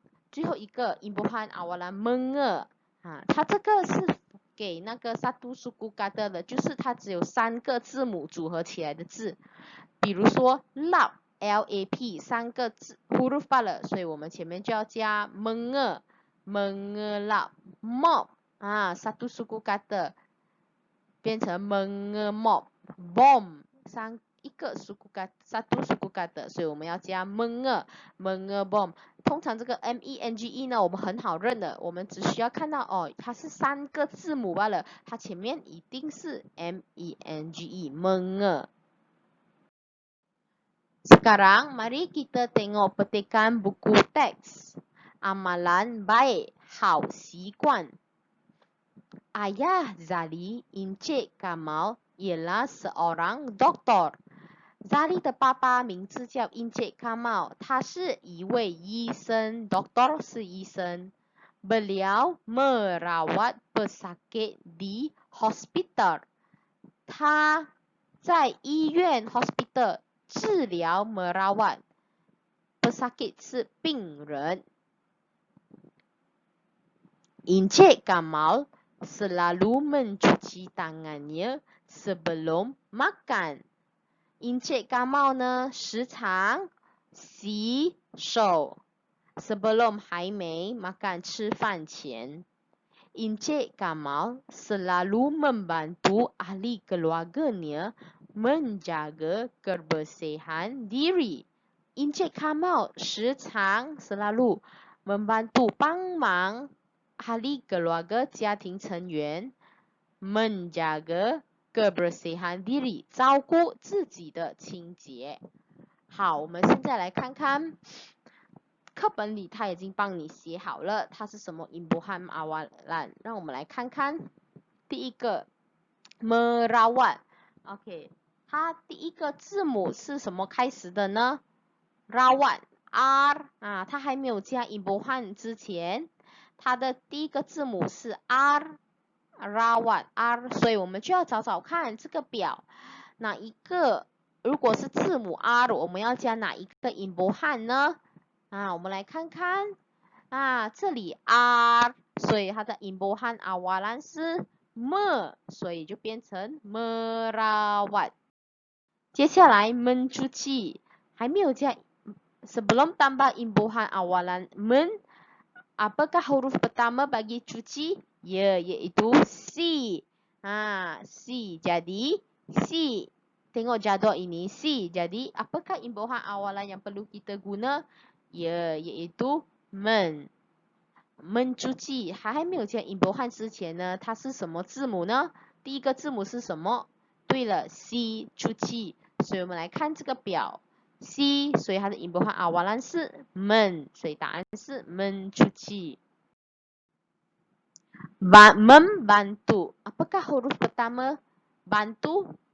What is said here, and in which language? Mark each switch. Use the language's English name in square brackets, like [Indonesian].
[Chinese] 最后一个音波和awalan menge， 它这个是给那个satu suku kata的，就是它只有3个字母组合起来的字。比如说 lap LAP 3个字 huruf 罢了，所以我们前面就要加 menge mengelap mop satu suku kata 变成 mengemop bom 一个satu suku kata， 所以我们要加 mengebom。通常这个 MENGE 呢，我们很好认的，我们只需要看到它是3个字母罢了，它前面一定是 MENGE menge。 [Malay] Sekarang mari kita tengok petikan buku teks. Amalan baik, [Chinese] 好习惯。 [Malay] Ayah Zali, Encik Kamal, ialah seorang doktor。 [Chinese] Zali 的爸爸名字叫 Encik Kamal， 他是一位医生 ，Doktor 是医生。 [Malay] Beliau merawat pesakit di hospital， [Chinese] 他在医院 hospital 治疗 merawat， pesakit 是病人。 [Malay] Encik Kamal selalu mencuci tangannya sebelum makan。 [Chinese] Encik Kamal 呢，时常洗手 sebelum 还没 makan 吃饭前。 [Malay] Encik Kamal selalu membantu ahli keluarganya menjaga kebersihan diri Encik Kamal selalu membantu [Chinese] 帮忙 [Malay] ahli keluarga [Chinese] 家庭成员 [Malay] menjaga kebersihan diri [Chinese] 照顾自己的清洁。好，我们现在来看看课本里他已经帮你写好了，它是什么 imbuhan awalan。让我们来看看第一个 merawat。 OK， 它第一个字母是什么开始的呢？ rawat R 啊，它还没有加 imbuhan 之前，它的第一个字母是 R rawat R， 所以我们就要找找看这个表哪一个，如果是字母 R， 我们要加哪一个 imbuhan 呢？我们来看看这里 R， 所以它的 imbuhan awalan 是 me， 所以就变成 merawat。接下来 [Malay] mencuci [Chinese] 还没有加 [Malay] sebelum tambah imbuhan awalan men, apakah huruf pertama bagi cuci? Ya, iaitu C. C. Jadi C. Tengok jadual ini C. Jadi apakah imbuhan awalan yang perlu kita guna? Ya, iaitu men. [Chinese] mencuci 还没有加 imbuhan 之前呢，它是什么字母呢？第一个字母是什么？对了 C cuci。所以我们来看这个表 C， 所以它的 imbuhan awalan 是 men， 所以答案是 mencuci。 [Malay] membantu apakah huruf pertama bantu?